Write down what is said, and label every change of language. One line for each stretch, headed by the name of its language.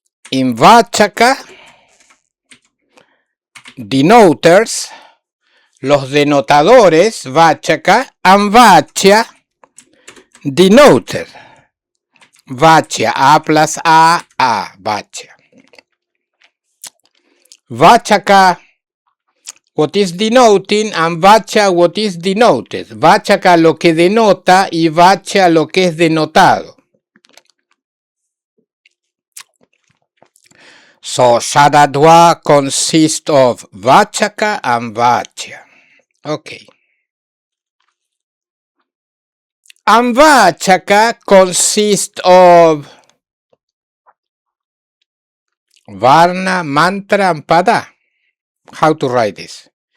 English: In vachaka, denoters,
Spanish: los denotadores,
English: vachaka, and vachya, denoter. Vachya, a plus a, vachya. Vachaka, what is denoting, and vachya, what is denoted.
Spanish: Vachaka, lo que denota, y vachya, lo que es denotado.
English: So, Shadadwa consists of vachaka and vachya. Okay. And vachaka consists of varna, mantra, and pada. How to write this?